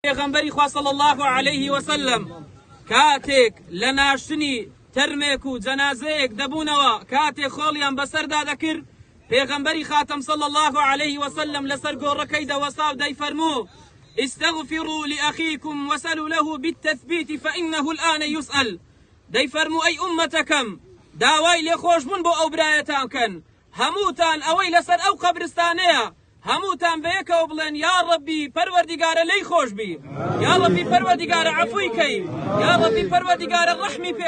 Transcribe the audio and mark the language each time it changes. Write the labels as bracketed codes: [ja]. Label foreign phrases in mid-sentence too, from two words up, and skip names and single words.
[ckb] پیغمبری خوا [ar] صلی الله علیه وسلم [ckb] کاتێک لە ناشتنی تەرمێک و جەنازەیەک دەبوونەوە کاتێک خۆڵیان بەسەردا دەکرد پیغمبری خاتم [ar] صلی الله علیه وسلم [ckb] لەسەر گۆڕەکەی دەوەسا و دەیفەرموو [ar] استغفروا لأخيكم وسلوا له بالتثبيت فإنه الآن يسأل [ckb] دەیفەرموو ئەی ئومەتەکەم داوای لێخۆشبوون بۆ ئەو برایەتان کەن هەمووتان ئەوەی لەسەر ئەو قەبرستانەیە هەمووتان بەیەکەوە بڵێن [ar] یا ڕەبی [ckb] پەروەردیگارە لێی خۆش بی [ar] یا ڕەبی [ckb] پەروەردیگارە عەفوی کەی [ar] یا ڕەبی [ckb] پەروەردیگارە ڕەحمی پێ